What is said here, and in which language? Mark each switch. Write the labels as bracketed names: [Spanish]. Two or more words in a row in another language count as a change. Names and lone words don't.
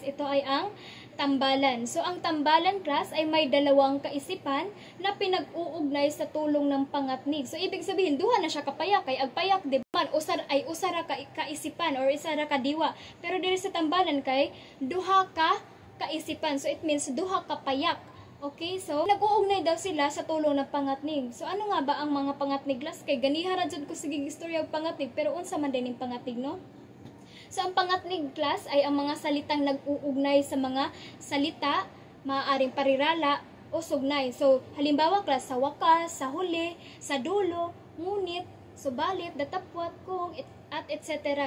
[Filipino] Ito ay ang tambalan. So, ang tambalan, class, ay may dalawang kaisipan na pinag-uugnay sa tulong ng pangatnig. [Cebuano] So, ibig sabihin, duha na siya kapayak. Kay agpayak, di ba? Usara kaisipan or isara ka diwa. Pero diri sa tambalan kay duha ka kaisipan. So, [English] it means [Cebuano] duha kapayak. [Filipino] Okay, so nag-uugnay daw sila sa tulong ng pangatnig. So, ano nga ba ang mga pangatnig, class? [Cebuano] Kay ganiha ra jud ko sige istorya og pangatnig, pero unsa man din yung pangatnig, no? [Filipino] So, ang pangatnig, class, ay ang mga salitang nag-uugnay sa mga salita, maaaring parirala o sugnay. So, halimbawa, class, sa wakas, sa huli, sa dulo, ngunit, subalit, datapwat, kung, at etc.